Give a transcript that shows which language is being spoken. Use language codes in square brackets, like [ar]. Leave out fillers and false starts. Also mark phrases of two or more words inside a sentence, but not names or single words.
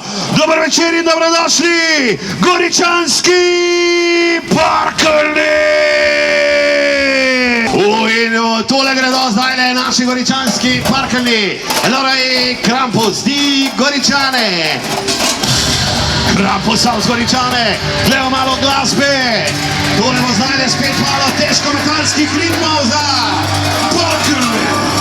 [sl] Dober večer in dobrodošli, Goričanski parkeljni. In tole gredo zdaj le naši Goričanski parkeljni. [it] Allora i Krampus di Goričane. [de] Krampus aus Goričane, [sl] gledamo malo glasbe. Tole bo zdaj le spet malo težko metalskih ritmov za parkeljni.